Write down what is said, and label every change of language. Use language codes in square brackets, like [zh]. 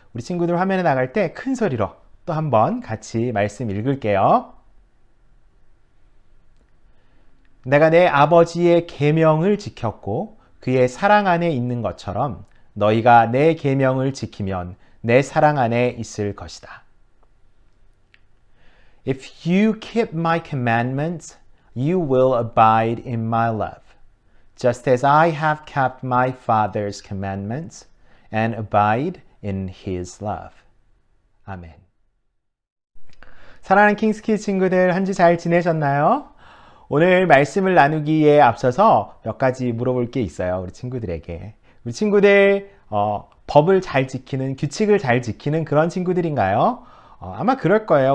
[ko] 우리 친구들 화면에 나갈 때 큰 소리로 또 한번 같이 말씀 읽을게요. 내가 내 아버지의 계명을 지켰고 그의 사랑 안에 있는 것처럼 너희가 내 계명을 지키면 내 사랑 안에 있을 것이다. [en] If you keep my commandments, you will abide in my love, just as I have kept my Father's commandments and abide in his love. [ko] 아멘. 사랑하는 킹스키즈 친구들, 한 주 잘 지내셨나요? 오늘 말씀을 나누기에 앞서서 몇 가지 물어볼 게 있어요. 우리 친구들에게. 우리 친구들 법을 잘 지키는, 규칙을 잘 지키는 그런 친구들인가요? 아마 그럴 거예요.